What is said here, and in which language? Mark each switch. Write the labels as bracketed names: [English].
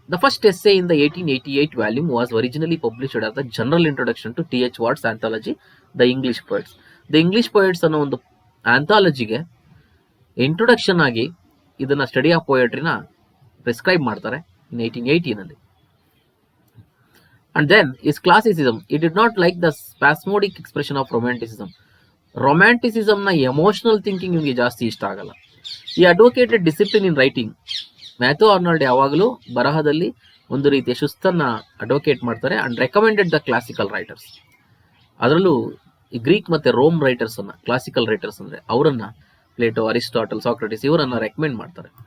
[English] The first essay in the 1888 volume was originally published as the General Introduction to T.H. Watt's anthology, The English Poets. [Kannada] The English Poets ಅನ್ನೋ ಒಂದು ಆಂಥಾಲಜಿಗೆ introduction ಆಗಿ ಇದನ್ನ study of ಪೋಯಟ್ರಿನ prescribe ಮಾಡ್ತಾರೆ ಇನ್ 1880ನಲ್ಲಿ. [English] And then is classicism. It did not like the spasmodic expression of romanticism. [Kannada] ರೊಮ್ಯಾಂಟಿಸಿಸಮ್ನ emotional thinking ನಿಮಗೆ ಜಾಸ್ತಿ ಇಷ್ಟ ಆಗಲ್ಲ. ಈ [English] Advocated discipline in writing. [Kannada] Matthew Arnold ಯಾವಾಗಲೂ ಬರಹದಲ್ಲಿ ಒಂದು ರೀತಿಯ ಶಿಸ್ತನ್ನು ಅಡ್ವೊಕೇಟ್ ಮಾಡ್ತಾರೆ, [English] And recommended the classical writers. [Kannada] ಅದರಲ್ಲೂ ಈ ಗ್ರೀಕ್ ಮತ್ತು ರೋಮ್ ರೈಟರ್ಸನ್ನು, ಕ್ಲಾಸಿಕಲ್ ರೈಟರ್ಸ್ ಅಂದರೆ ಅವರನ್ನು, ಪ್ಲೇಟೋ, ಅರಿಸ್ಟಾಟಲ್, ಸಾಕ್ರೆಟಿಸ್, ಇವರನ್ನು ರೆಕಮೆಂಡ್ ಮಾಡ್ತಾರೆ.